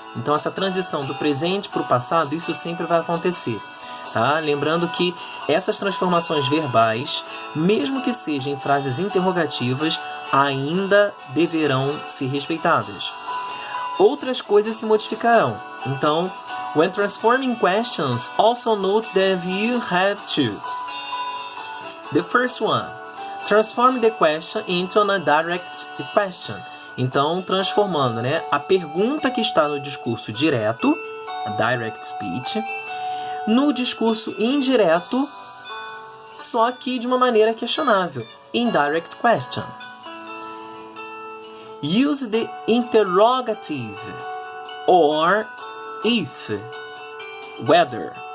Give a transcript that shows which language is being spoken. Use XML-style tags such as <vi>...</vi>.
<pt>Então, essa transição do presente para o passado, isso sempre vai acontecer. Tá? Lembrando que essas transformações verbais, mesmo que sejam em frases interrogativas, ainda deverão ser respeitadas. Outras coisas se modificarão.</pt> <en>Então, when transforming questions, also note that you have to. The first one, transform the question into a direct question.</en> <pt>Então, transformando a pergunta que está no discurso direto, a direct speech, no discurso indireto, só que de uma maneira questionável, indirect question.</pt> <en>Use the interrogative or if, whether.</en>